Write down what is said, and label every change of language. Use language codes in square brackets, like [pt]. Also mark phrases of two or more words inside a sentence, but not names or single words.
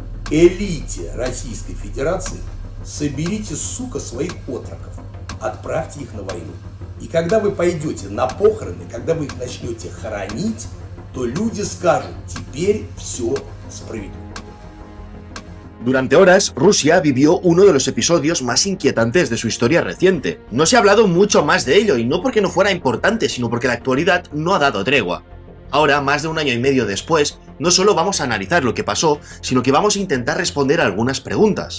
[ru] элите Российской Федерации: соберите, сука, своих отроков, отправьте их на войну. И когда вы пойдете на похороны, когда вы их начнете хоронить, то люди скажут: теперь все справедливо. [es] Durante horas, Rusia vivió uno de los episodios más inquietantes de su historia reciente. No se ha hablado mucho más de ello, y no porque no fuera importante, sino porque la actualidad no ha dado tregua. Ahora, más de un año y medio después, no solo vamos a analizar lo que pasó, sino que vamos a intentar responder a algunas preguntas.